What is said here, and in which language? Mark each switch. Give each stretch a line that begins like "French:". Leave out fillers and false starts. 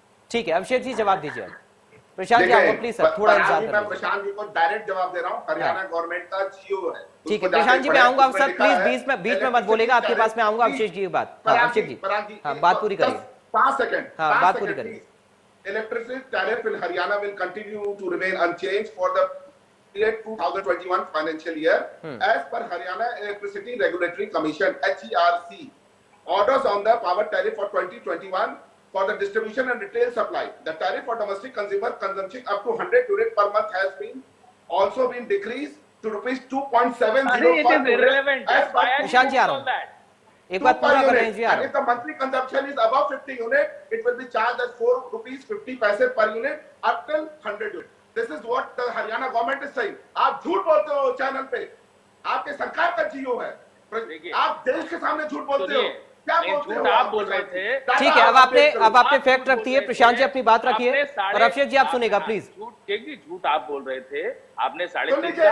Hindi: ठीक है, अभिषेक जी जवाब दीजिए। प्रशांत जी आपको प्लीज सर थोड़ा इंतजार करिए। मैं प्रशांत जी को डायरेक्ट जवाब दे रहा हूँ, हरियाणा गवर्नमेंट का जीओ है। ठीक है प्रशांत जी, मैं आऊंगा सर, प्लीज बीच में मत बोलेगा, आपके पास में आऊंगा। अभिषेक जी की बात, अभिषेक जी बात पूरी करिए। 5 सेकंड, बात पूरी करिए।
English: Electricity tariff in Haryana will continue to remain unchanged for the period 2021 financial year as per Haryana Electricity Regulatory Commission (HERC) orders on the power tariff for 2021 for the distribution and retail supply. The tariff for domestic consumer consumption up to 100 unit per month has also been decreased to rupees 2.70 per unit as per
Hindi: Prashant ji आ रहा हूं, एक बात पूरा कर लीजिए यार।
English: If the monthly consumption is above 50 unit, it will be charged as 4 rupees 50 paise per unit up till 100 unit. This is what the Haryana government is saying.
Hindi: आप झूठ बोलते हो चैनल पे, आपके सरकार का जीओ है, आप देश के सामने झूठ बोलते हो। क्या बोलते हो? आप बोल रहे थे। ठीक है, अब आपने फैक्ट रख दिए। प्रशांत जी अपनी बात रखिए, और अभिषेक जी आप सुनेगा प्लीज। झूठ आप बोल रहे थे, आपने 3.5